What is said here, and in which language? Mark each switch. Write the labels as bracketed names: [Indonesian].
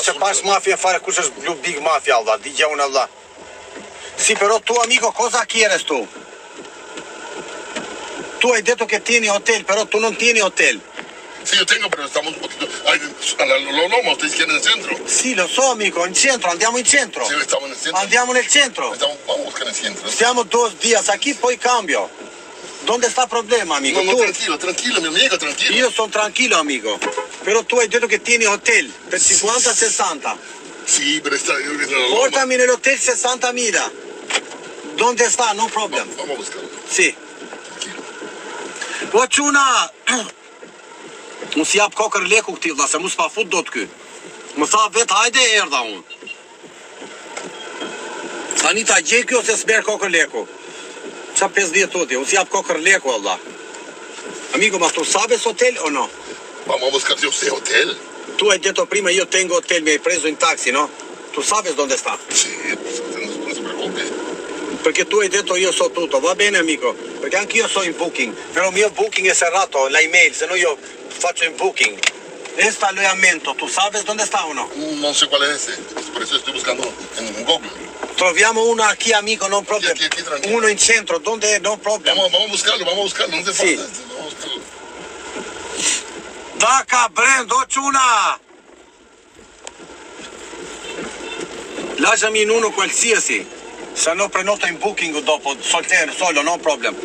[Albanian] Se pash mafia fare kush është blu Big Mafia, Allah, di gjë unë, Allah. [Italian] Sì, però tu, amico, cosa [Spanish] quieres tu? [Italian] Tu hai detto che tieni hotel, però tu non tieni hotel. [Spanish] Sí, yo tengo, pero estamos un poquito... Lo Loma, ustedes quieren el centro. [Italian] Sì, lo so, amico, in centro, andiamo in centro. [Spanish] Sí, estamos en el centro. [Italian] Andiamo nel centro. [Spanish] Vamos a buscar el centro. [Italian] Stiamo 2 [Spanish] días aquí, [Italian] poi cambio. [Spanish] ¿Dónde [Italian] sta il problema, amico? [Spanish] No, Tu- tranquilo, mi amigo, tranquilo. [Italian] Io sono tranquillo, amico. Però tu hai detto che tieni hotel per 50-60. [Spanish] Sí, pero está... [Italian] Portami nell'hotel 60.000. [Spanish] ¿Dónde [Italian] sta? [English] No problem. [Spanish] Vamos a buscarlo. [Italian] Sì. [Spanish] Tranquilo. [Albanian] Po çuna, unë si jap kokër leku këti vlla, se mu s'pa fut do të ky. Më tha vet hajde erdha unë. Tani ta gjej kjo se s'mer kokër leku. Qa 50 toti, unë si jap kokër leku valla. [Italian] Amico, ma tu [Spanish] sabes [Italian] hotel o no? [Spanish] Vamos a buscar yo sé hotel. [Italian] Tu hai detto prima io tengo hotel, mi hai preso in taxi, no? Tu [Spanish] sabes [Italian] dove sta? [Spanish] Sí, pues, no se preocupe. [Italian] Perché tu hai detto io so tutto, va bene amico, perché anche io so in booking, però il mio booking è serrato, la email, se no io faccio in booking. [Spanish] Esta alojamiento, ¿tú sabes dónde está uno? No sé cuál es ese, por eso estoy buscando en Google. [Italian] Troviamo uno [Spanish] aquí [Italian] amico, non problem. [Spanish] Aquí, tranquilo. [Italian] Uno in centro, [Spanish] ¿dónde? [English] No problem. [Spanish] Vamos a buscarlo, no te [Italian] Sì. [Spanish] falta. Vamos a buscarlo. Daca, Brand, una! [Italian] Lasciami in uno qualsiasi, se no prenoto in booking dopo, solo, [English] no problem.